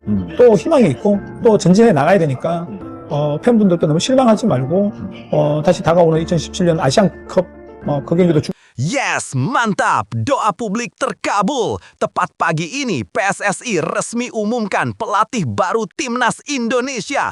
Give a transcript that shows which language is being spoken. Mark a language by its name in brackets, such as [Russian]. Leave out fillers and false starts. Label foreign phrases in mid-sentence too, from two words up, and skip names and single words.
[Korean] 또 희망이 있고 또 전진해 나가야 되니까 팬분들도 너무 실망하지 말고 다시 다가오는 2017년 아시안컵 그 경기도 [Indonesian] Yes, mantap! Doa publik terkabul. Tepat pagi ini, PSSI resmi umumkan pelatih baru Timnas Indonesia.